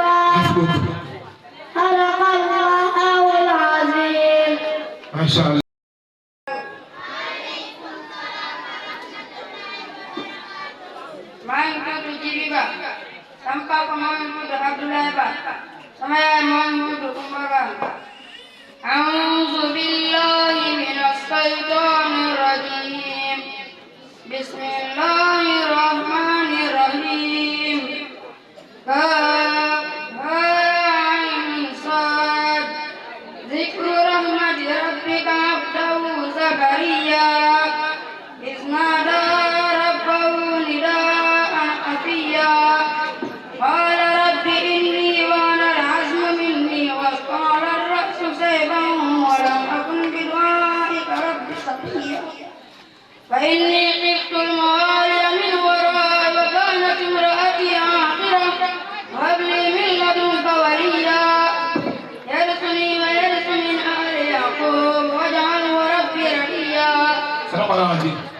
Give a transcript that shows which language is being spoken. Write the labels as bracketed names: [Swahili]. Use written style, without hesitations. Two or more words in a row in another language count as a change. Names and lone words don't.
[Arabic] صدق الله العظيم. ما شاء الله. [Wolof] maa ngi tudd Jibi Ba sama papa moo ngi tudd Abdoulaye Ba sama yaay moo ngi tudd Kumba Ba. [Arabic] أعوذ بالله من الشيطان الرجيم. بسم الله الرحمن الرحيم. كاف ها عين صاد. ذكر رحمت ربك عبده زكريا إذ نادى ربه نداء خفيا. قال رب إني وهن العظم مني واشتعل الرأس شيبا ولم أكن بدعائك رب شقيا. فإني خفت الموالي من ورائي وكانت امرأتي عاقرة هب لي من لدنك وليا يرثني ويرث من آل يعقوب واجعله ربي رضيا. صدق الله العظيم.